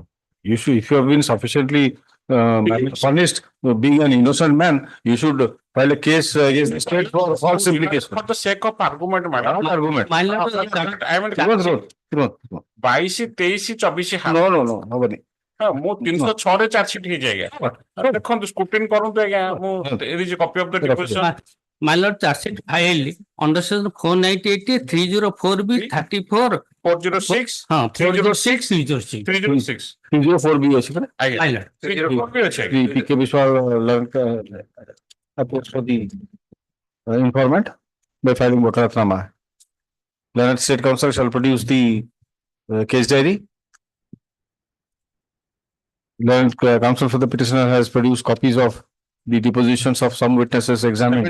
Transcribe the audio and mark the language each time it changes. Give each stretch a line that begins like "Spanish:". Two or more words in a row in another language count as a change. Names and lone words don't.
English: You should, if you have been sufficiently punished, being an innocent man, you should file a case against the state for false implication. For the sake of argument, my lord. Not argument. My lord, I am in 22, 23, 24 No, no, no. Nobody.
Odia: ମୁଁ 306 ରେ
English: charge sheet
Odia: ହେଇଯାଏ ଦେଖନ୍ତୁ ସ୍କୁଟିନ କରନ୍ତୁ ଆଜ୍ଞା ମୁଁ
English: it is a copy of the deposition. My lord, charge sheet filed under section 498, 304B, 34, 406, 406, 306. 306.
Odia: 304B ଅଛି ପରା? ଆଜ୍ଞା
English: My lord.
Odia: 304 ଅଛି ଆଜ୍ଞା.
English: The PK Biswal appears for the informant by filing Wakalatnama. Learned State Council shall produce the case diary. Learned Counsel for the petitioner has produced copies of the depositions of some witnesses examined.